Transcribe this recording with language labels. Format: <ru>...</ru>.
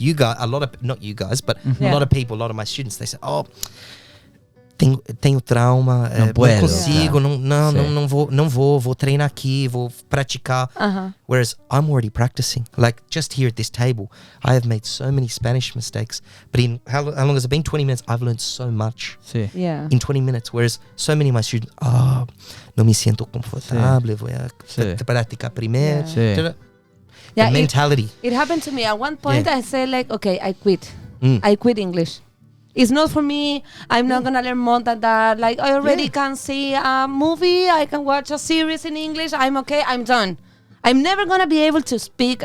<en>You guys, not you guys, but a lot of people, a lot of my students, they say, oh,</en> <pt>tenho trauma, não consigo, não vou treinar aqui, vou praticar.</pt> <en>Whereas I'm already practicing. Like just here at this table, I have made so many Spanish mistakes. But in how long has it been? 20 minutes. I've learned so much in 20 minutes. Whereas so many of my students,</en> <pt>não me siento confortável, vou praticar primeiro.</pt> <en>Yeah, the mentality. It happened to me. At one point, I said like, okay, I quit. I quit English. It's not for me. I'm not gonna learn more than that. Like I already can see a movie. I can watch a series in English. I'm okay. I'm done. I'm never gonna be able to speak.</en>